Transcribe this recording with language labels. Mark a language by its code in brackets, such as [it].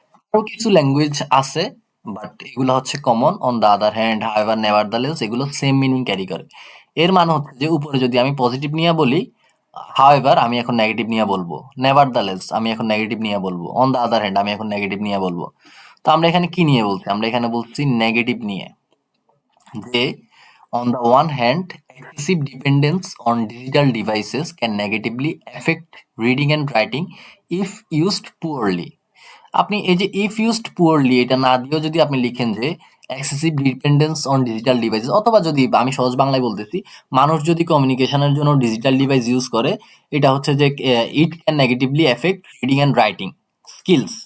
[bn] আরো কিছু ল্যাঙ্গুয়েজ আছে, বাট এগুলো হচ্ছে common. On the other hand, however, নেভারদালেস, এগুলো সেম মিনিং ক্যারি করে। এর মানে হচ্ছে যে উপরে যদি আমি পজিটিভ নিয়ে বলি, হাউএভার আমি এখন নেগেটিভ নিয়ে বলবো, নেভারদালেস আমি এখন নেগেটিভ নিয়ে বলবো, অন দা আদার হ্যান্ড আমি এখন নেগেটিভ নিয়ে বলবো। তো আমরা এখানে কি নিয়ে বলছি? আমরা এখানে বলছি নেগেটিভ নিয়ে, যে [en] on the one hand excessive dependence on digital devices can negatively affect reading and writing if used poorly। [bn] আপনি এই যে [en] if used poorly [bn] এটা না দিয়েও যদি আপনি লিখেন যে [en] excessive dependence on digital devices, [bn] অথবা যদি আমি সহজ বাংলায় বলতেছি, মানুষ যদি কমিউনিকেশনের জন্য ডিজিটাল ডিভাইস ইউজ করে, এটা হচ্ছে যে [en] It can negatively affect reading and writing skills.